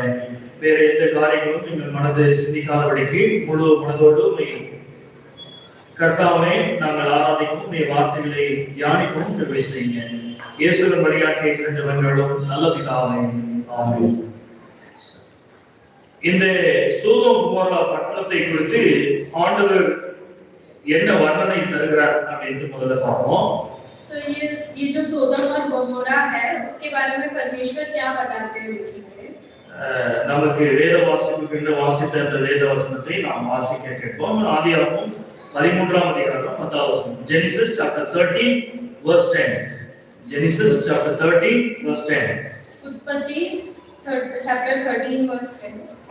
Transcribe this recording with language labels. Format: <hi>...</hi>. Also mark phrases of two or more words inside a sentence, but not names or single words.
<ta>வேற எந்த காரியங்களும் எங்கள் மனது சிந்திக்காதபடிக்கு முழு மனதோடு கர்த்தாவை நாங்கள் ஆராதிக்கும் நீ வார்த்தைகளை தியானிக்கவும் கிருபை செய்யுங்க. இயேசுவின் வழியாக கேட்கிற ஜெபங்களும் நல்ல பிதாவே, ஆமென். இந்த சோதோம் குமோரா பட்டணத்தை குறித்து ஆண்டவர் என்ன வர்ணனை தருகிறார் அப்படின்னு முதல்ல பார்ப்போம்.</ta> <hi>तो ये जो सोदोम और गोमोरा है उसके बारे में परमेश्वर क्या बताते हैं देखिए.</hi> <ta>நமக்கு வேத வாசிப்புக்கு வாசித்த அந்த வேத வசனத்தை நாம் வாசிக்க கேட்போம். ஆதியாகமம் 13ஆம் அதிகாரம் 10ஆம் வசனம்.</ta> <en>Genesis chapter 13 verse 10. Genesis chapter 13 verse 10. उत्पत्ति chapter 13 verse 10.</en>